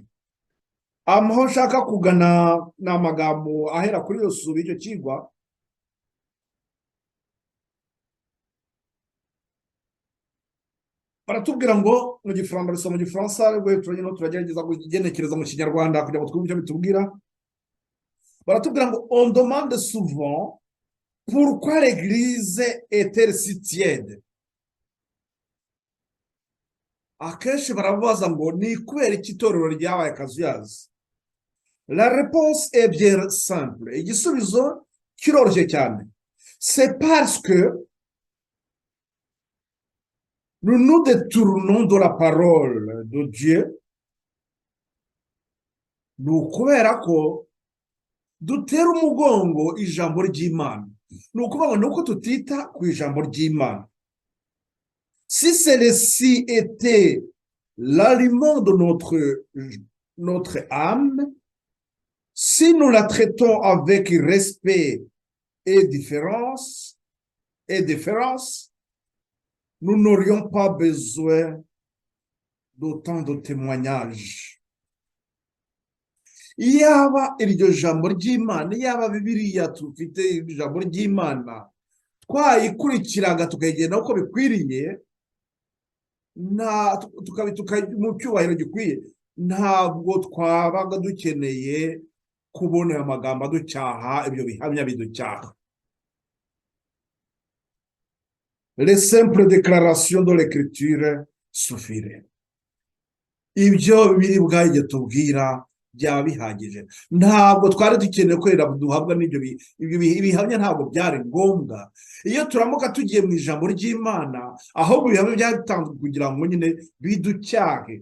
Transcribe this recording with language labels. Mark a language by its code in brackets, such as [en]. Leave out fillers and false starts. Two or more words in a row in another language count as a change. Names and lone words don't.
[rw] Aho nshaka kugana ni amagambo ahera kuri Yosuwa icyo kigwa. Baratubwira ngo mu Gifaransa, mu Gifaransa turagerageza kugenekereza mu Kinyarwanda kugira ngo twumve icyo bitubwira. Baratubwira ngo [fr] on demande souvent pourquoi l'église est-elle si tiède. [rw] Akenshi barabaza ngo ni kubera iki itorero ryabaye akazuyazi. [fr] La réponse est bien simple. [rw] Igisubizo kiroroshye cyane. [fr] C'est parce que nous nous détournons de la parole de Dieu. [rw] Ni ukubera ko dutera umugongo ijambo ry'Imana. Ni ukuvuga ngo ni uko tutita ku ijambo ry'Imana. [fr] Si celle-ci était l'aliment de notre âme, si nous la traitons avec respect et déférence, nous n'aurions pas besoin d'autant de témoignages. [rw] Iyaba iryo jambo ry'Imana, iyaba Bibiliya tufite ijambo ry'Imana twayikurikiraga tukagenda uko bikwiriye, mu cyubahiro gikwiye, ntabwo twabaga dukeneye kubona amagambo aducyaha, ibyo bihamya biducyaha. [fr] Les simples déclarations de l'écriture suffiraient. [rw] Ibyo biri bwaje tubwira byaba bihagije. Ntabwo twari dukeneye ko duhabwa n'ibyo bihamya, ntabwo byari ngombwa. Iyo turamuka tugiye mu ijambo ry'Imana, ahubwo ibihamya byatanzwe kugira ngo nyine biducyahe.